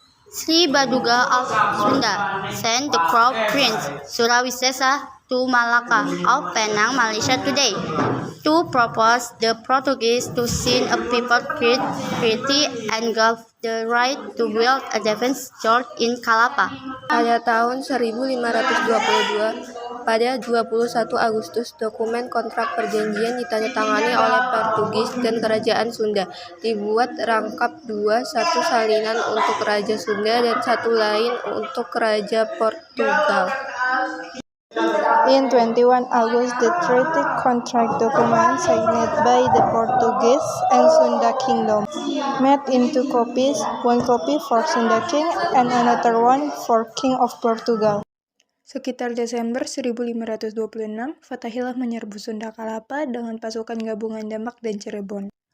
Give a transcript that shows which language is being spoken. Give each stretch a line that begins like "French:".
English: Sri Baduga of Sunda sent the Crown Prince Surawisesa to Malacca of Penang, Malaysia today, to propose the Portuguese to sign a people treaty and give the right to build a defense fort in Kalapa.
Indonesian: Pada tahun 1522, pada 21 Agustus, dokumen kontrak perjanjian ditandatangani oleh Portugis dan Kerajaan Sunda. Dibuat rangkap dua, satu salinan untuk Raja Sunda dan satu lain untuk Raja Portugal.
English: In 21 August, the treaty contract document signed by the Portuguese and Sunda Kingdom made into copies, one copy for Sunda King and another one for King of Portugal.
Indonesian: Sekitar Desember 1526, Fatahillah menyerbu Sunda Kalapa dengan pasukan gabungan Demak dan Cirebon.